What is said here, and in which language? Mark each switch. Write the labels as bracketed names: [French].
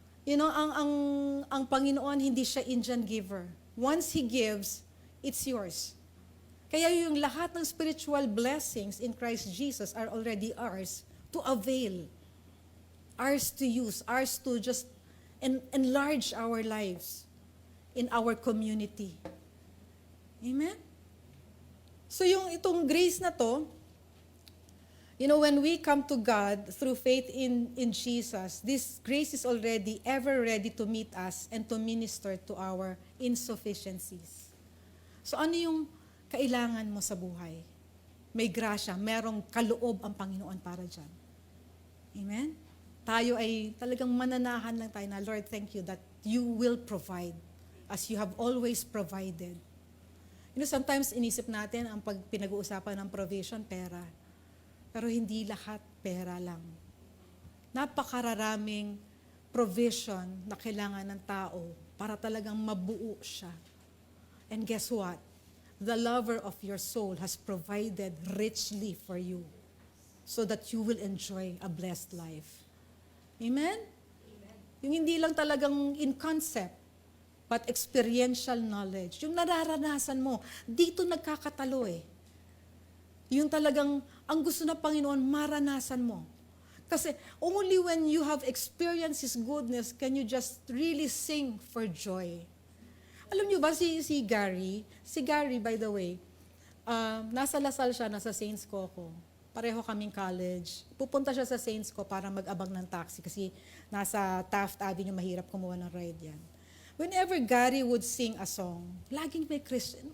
[Filipino] Ang Panginoon, hindi siya Indian giver. [English] Once He gives, it's yours. [Filipino] Kaya yung [English] lahat ng spiritual blessings in Christ Jesus are already ours to avail. Ours to use, ours to just enlarge our lives in our community. Amen? [Filipino] So itong grace na to, [English] when we come to God through faith in Jesus, this grace is already ever ready to meet us and to minister to our insufficiencies. [Filipino] So ano yung kailangan mo sa buhay? May grasya, merong kaloob ang Panginoon para dyan. Amen? Tayo ay talagang mananahan lang tayo na, [English] Lord, thank you that you will provide as you have always provided. [Filipino] Sometimes inisip natin ang pinag-uusapan ng provision, pera. Pero hindi lahat pera lang. Napakararaming provision na kailangan ng tao para talagang mabuo siya. [English] And guess what? The lover of your soul has provided richly for you so that you will enjoy a blessed life. Amen? [Filipino] Yung hindi lang talagang [English] in concept, but experiential knowledge. [Filipino] Yung nararanasan mo, dito nagkakatalo eh. Yung talagang, ang gusto ng Panginoon, maranasan mo. [English] Kasi only when you have experienced His goodness, can you just really sing for joy. [Filipino] Alam niyo ba si Gary, [English] by the way, [Filipino] nasa Lasal siya, nasa Saints Coco. Pareho kaming college. Pupunta siya sa Saints Co para mag-abang ng taxi kasi nasa Taft Avenue, mahirap kumuha ng ride yan. [English] Whenever Gary would sing a song, laging may Christian.